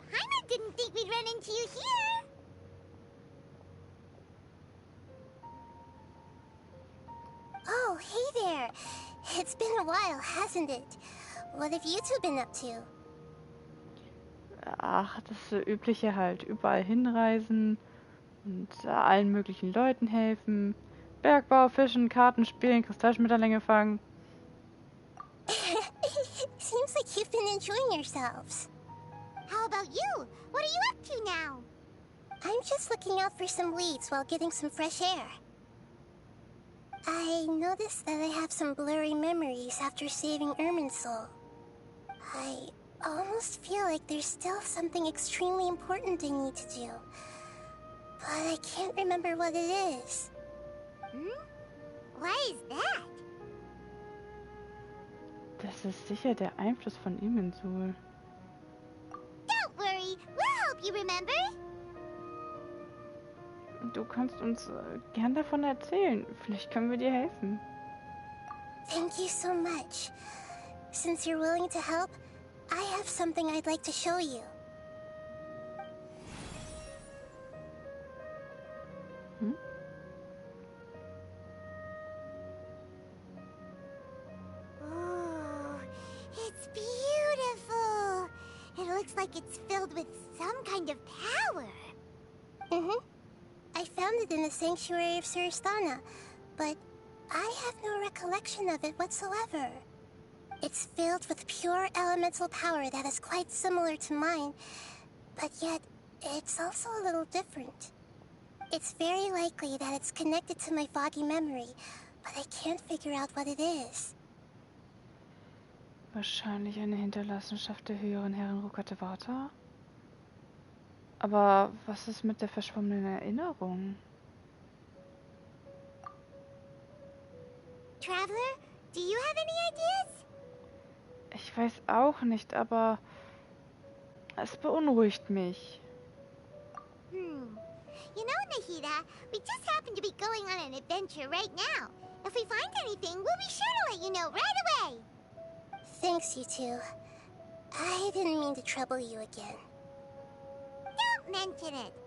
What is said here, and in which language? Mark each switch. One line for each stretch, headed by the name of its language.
English: Paimon didn't think we'd run into you here. Oh, hey there. It's been a while, hasn't it? What have you two been up to?
German: Ach, das Übliche halt. Überall hinreisen und allen möglichen Leuten helfen. Bergbau, Fischen, Karten spielen, Kristallschmetterlinge fangen.
English: Seems like you've been enjoying yourselves. How about you? What are you up to now? I'm just looking out for some leads while getting some fresh air. I noticed that I have some blurry memories after saving Ermin's soul. I almost feel like there's still something extremely important I need to do. But I can't remember what it is. Why is that?
German: Das ist sicher der Einfluss von Imensul.
English: Don't worry, we'll help you remember.
German: Du kannst uns gern davon erzählen. Vielleicht können wir dir helfen.
English: Thank you so much. Since you're willing to help, I have something I'd like to show you. Oh, it's beautiful. It looks like it's filled with some kind of power. I found it in the sanctuary of Suristana, but I have no recollection of it whatsoever. It's filled with pure elemental power that is quite similar to mine, but yet it's also a little different. It's very likely that it's connected to my foggy memory, but I can't figure out what it is.
German: Wahrscheinlich eine Hinterlassenschaft der höheren Herren Rukatevata. Aber was ist mit der verschwommenen Erinnerung?
English: Traveler, do you have any ideas?
German: Ich weiß auch nicht, aber es beunruhigt mich.
English: You know, Nahida, we just happen to be going on an adventure right now. If we find anything, we'll be sure to let you know right away. Thanks, you two. I didn't mean to trouble you again. Don't mention it.